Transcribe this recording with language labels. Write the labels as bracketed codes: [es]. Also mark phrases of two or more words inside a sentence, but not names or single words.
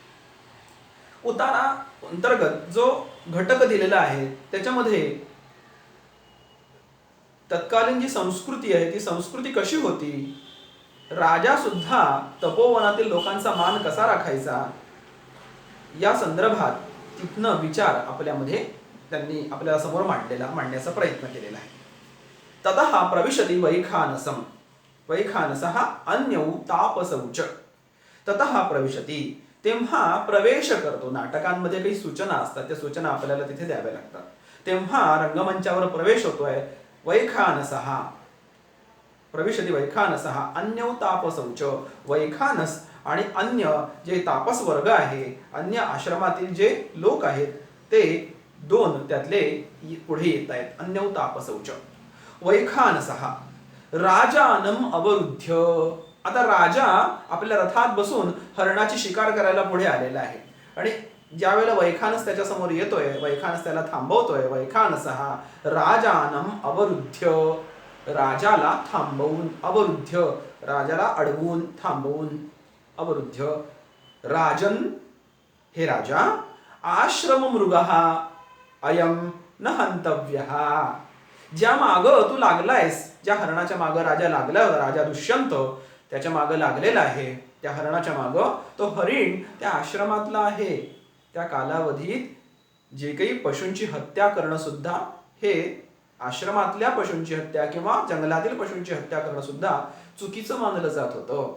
[mr] उतारा अंतर्गत जो घटक दिलेला आहे त्याच्यामध्ये तत्कालीन जी संस्कृती आहे ती संस्कृती कशी होती, राजा सुद्धा तपोवनातील लोकांचा मान कसा राखायचा, या संदर्भात तिथनं विचार आपल्यामध्ये त्यांनी आपल्या समोर मांडण्याचा प्रयत्न केलेला आहे. [sa] ततः प्रविशति वैखानसम. वैखानसः अन्यौ तापसौच. ततः प्रविशति [mr] तेव्हा प्रवेश करतो. नाटकांमध्ये काही सूचना असतात, त्या सूचना आपल्याला तिथे द्याव्या लागतात. तेव्हा रंगमंचावर प्रवेश होतोय. [sa] वैखानसः प्रविशति वैखानसः अन्यौ तापसौच. [mr] वैखानस आणि अन्य जे तापस वर्ग आहे, अन्य आश्रमातील जे लोक आहेत ते दोन त्यातले पुढे येत आहेत. [sa] अन्यौ तापसौच. वैखानसः राजानम अवरुद्ध्य. [mr] आता राजा आपल्या रथात बसून हरणाची शिकार करायला पुढे आलेला आहे आणि ज्या वेळेला वैखानस त्याच्या समोर येतोय, वैखानस त्याला थांबवतोय. [sa] वैखानसः राजानम अवरुद्ध्य, [mr] राजाला थांबवून, अवरुद्ध्य राजाला अडवून, थांबवून, [sa] अवरुद्ध्य. राजन, [mr] हे राजा, [sa] आश्रम मृगः अयम न हंतव्यः. [mr] ज्या माग तू लागलायस, ज्या हरणाच्या माग राजा लागला होता, राजा दुष्यंत त्याच्या माग लागलेला आहे, त्या हरणाच्या माग, तो हरिण त्या आश्रमातला आहे. त्या कालावधीत जे काही पशूंची हत्या करणं सुद्धा, हे आश्रमातल्या पशूंची हत्या किंवा जंगलातील पशूंची हत्या करणं सुद्धा चुकीचं मानलं जात होतं.